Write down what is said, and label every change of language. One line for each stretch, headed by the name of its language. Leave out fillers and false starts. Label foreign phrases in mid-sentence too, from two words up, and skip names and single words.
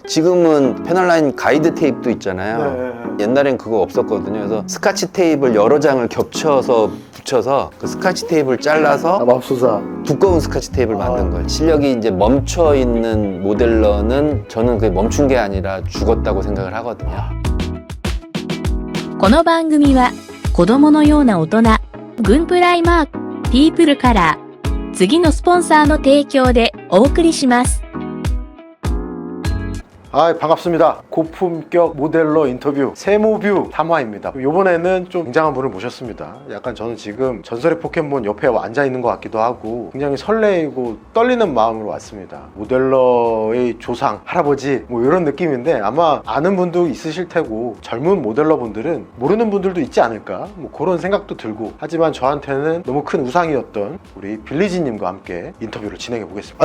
Korean: 지금은 패널라인 가이드 테이프도 있잖아요. 옛날엔 그거 없었거든요. 그래서 스카치 테이프를 여러 장을 겹쳐서 붙여서 그 스카치 테이프를 잘라서 맙소사. 두꺼운 스카치 테이프를 만든 거예요. 실력이 이제 멈춰 있는 모델러는 저는 그게 멈춘 게 아니라 죽었다고 생각을 하거든요.
Japanese: この番組は子供のような大人、グンプライマーク、ピープルカラー、次のスポンサーの提供でお送りします。
Korean: 반갑습니다. 고품격 모델러 인터뷰 세모뷰 3화입니다. 이번에는 좀 굉장한 분을 모셨습니다. 약간 저는 지금 전설의 포켓몬 옆에 앉아 있는 것 같기도 하고 굉장히 설레이고 떨리는 마음으로 왔습니다. 모델러의 조상, 할아버지 뭐 이런 느낌인데 아마 아는 분도 있으실 테고 젊은 모델러 분들은 모르는 분들도 있지 않을까 뭐 그런 생각도 들고 하지만 저한테는 너무 큰 우상이었던 우리 빌리지님과 함께 인터뷰를 진행해 보겠습니다.